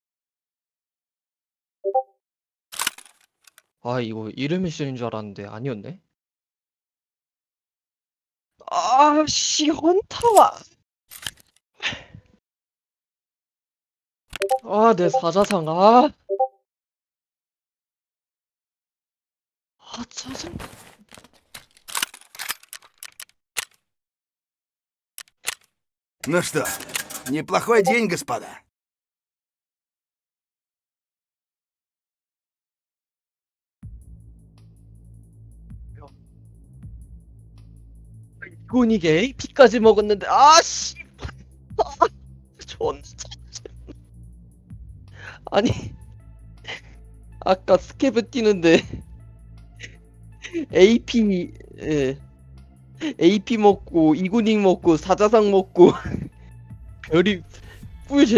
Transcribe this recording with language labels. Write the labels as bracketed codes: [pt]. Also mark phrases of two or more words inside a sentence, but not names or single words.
[ko] 아, 이거 이름 미션인 줄 알았는데 아니었네. 아, 씨, 헌터와. 아, 내 사자상. 짜증. [ru] Ну что, неплохой день, господа. [ko] 이건 이게 AP까지 먹었는데, 씨. 아, 존. 아니, 아까 스케브 뛰는데 AP, 예, AP 먹고 이구닝 먹고 사자상 먹고 별이 꿀